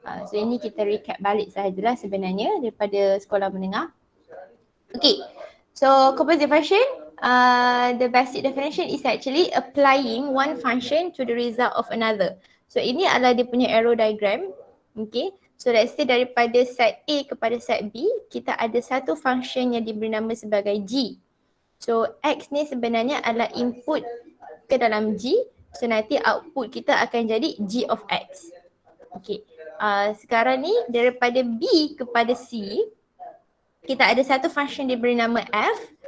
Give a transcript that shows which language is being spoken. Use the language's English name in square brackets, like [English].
[Malay] So ini kita recap balik sahajalah sebenarnya daripada sekolah menengah. [English] Okay, so composite function, the basic definition is actually applying one function to the result of another. [Malay] So ini adalah dia punya arrow diagram. Okay, so let's say daripada set A kepada set B, kita ada satu function yang diberi nama sebagai G. So X ni sebenarnya adalah input ke dalam G. So nanti output kita akan jadi G of X. Okay, sekarang ni daripada B kepada C, kita ada satu function diberi nama F.